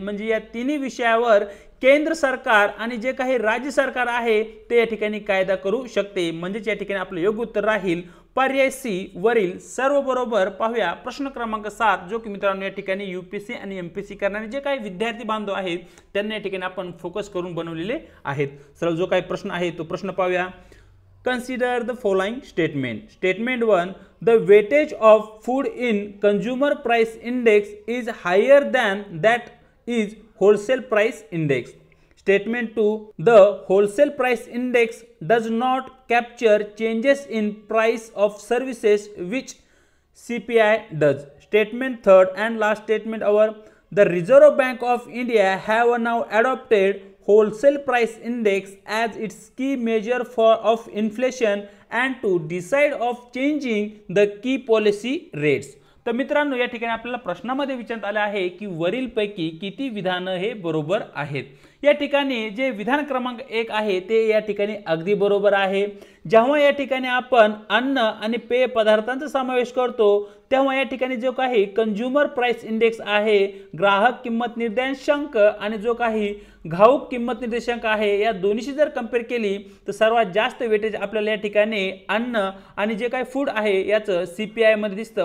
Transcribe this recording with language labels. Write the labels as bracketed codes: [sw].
[mr] म्हणजे या तिन्ही विषयावर केंद्र सरकार आणि जे काही राज्य सरकार आहे ते या ठिकाणी कायदा करू शकते। म्हणजे या ठिकाणी आपले योग्य उत्तर राहील पर्याय सी, वरील सर्व बरोबर। पाहूया प्रश्न क्रमांक 7 जो की मित्रांनो या ठिकाणी यूपीएससी आणि एमपीएससी करणारे जे काही विद्यार्थी बांधव आहेत त्यांना या ठिकाणी आपण फोकस करून बनवलेले आहेत। सरळ जो काही प्रश्न आहे तो प्रश्न पाहूया। [en] Consider the following statement. Statement 1. The weightage of food in consumer price index is higher than that is wholesale price index. Statement 2. The wholesale price index does not capture changes in price of services which CPI does. Statement 3rd and last statement our the Reserve Bank of India have now adopted wholesale price index as its key measure of inflation and to decide of changing the key policy rates. [mr] तर मित्रांनो या ठिकाणी आपल्याला प्रश्नामध्ये विचारण्यात आले आहे की वरीलपैकी किती विधानं हे बरोबर आहेत। या ठिकाणी जे विधान क्रमांक 1 आहे ते या ठिकाणी अगदी बरोबर आहे। जेव्हा या ठिकाणी आपण अन्न आणि पेय पदार्थांचा समावेश करतो तेव्हा या ठिकाणी जो काही कंझ्युमर प्राइस इंडेक्स आहे, ग्राहक किंमत निर्देशांक आणि जो काही घाऊक किंमत निर्देशांक आहे या दोन्हीशी जर कंपेअर केली तर सर्वात जास्त वेटेज आपल्याला या ठिकाणी अन्न आणि जे काही फूड आहे याचं सीपीआय मध्ये दिसतं।